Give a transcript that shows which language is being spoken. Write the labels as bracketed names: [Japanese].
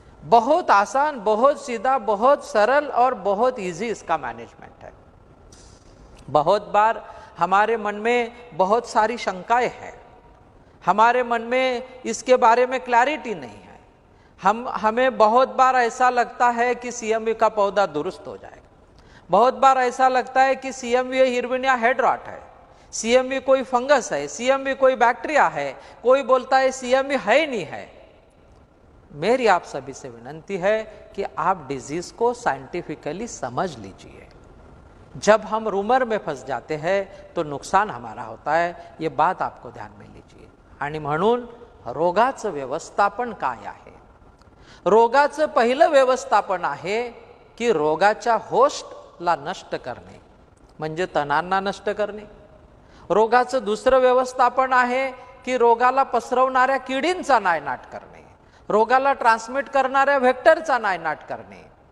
[Hindi] बहुत आसान, बहुत सीधा, बहुत सरल और बहुत इजी इसका मैनेजमेंट है. बहुत बार हमारे मन में बहुत सारी शंकाएं हैं, हमारे मन में इसके बारे में क्लैरिटी नहीं है. हमें बहुत बार ऐसा लगता है कि CMV का पौधा दुरुस्त हो जाएगा. बहुत बार ऐसा लगता है कि CMV हिरविनिया हेड रॉट है, CMV कोई फंगस है, CMV कोई बैक्टीरिया है, कोई बोलता है CMV है ही नहीं है. मेरी आप सभी से विनंती है कि आप डिजीज को साइंटिफिकली समझ लीजिए. जब हम रूमर में फंस जाते हैं तो नुकसान हमारा होता है. ये बात आपको ध्यान में लीजिए. [Marathi] आणि म्हणून रोगाचं व्यवस्थापन काय आहे? रोगाचं पहिलं व्यवस्थापन आहे की रोगाच्या होस्टला नष्ट करणे, म्हणजे तणांना नष्ट करणे. रोगाचं दुसरं व्यवस्थापन आहे की रोगाला पसरवणाऱ्या किडींचा नायनाट करणे, रोगाला ट्रान्समिट करणाऱ्या व्हेक्टरचा नायनाट करणे.